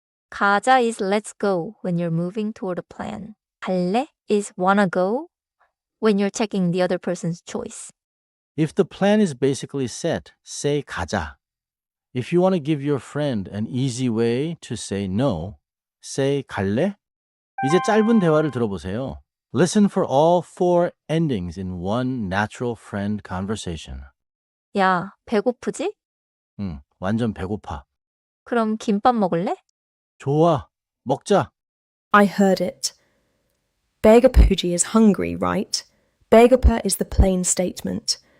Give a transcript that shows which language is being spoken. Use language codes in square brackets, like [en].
[en] 가자 is let's go when you're moving toward a plan. 갈래 is wanna go when you're checking the other person's choice. If the plan is basically set, say 가자. If you want to give your friend an easy way to say no, say 갈래? [ko] 이제 짧은 대화를 들어보세요. [en] Listen for all 4 endings in one natural friend conversation. [ko] 야, 배고프지? 완전 배고파. 그럼 김밥 먹을래? 좋아, 먹자. [en] I heard it. 배고프지 is hungry, right? 배고파 is the plain statement.